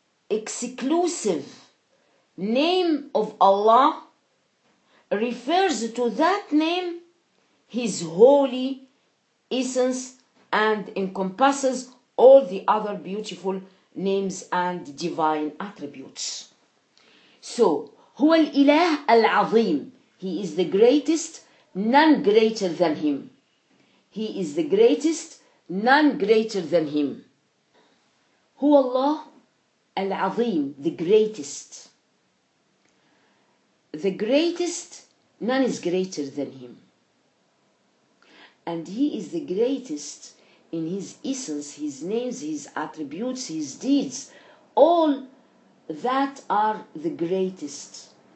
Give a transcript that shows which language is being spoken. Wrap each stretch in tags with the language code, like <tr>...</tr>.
<en>exclusive name of Allah refers to that name, His holy essence, and encompasses all the other beautiful names and divine attributes. So,</en> <ar>هو الإله العظيم.</ar> <en>He is the greatest, none greater than Him. He is the greatest, none greater than Him.</en> <ar>هو الله العظيم,</ar> <en>the greatest. The greatest, none is greater than Him. And He is the greatest in His essence, His names, His attributes, His deeds. All that are the greatest.</en>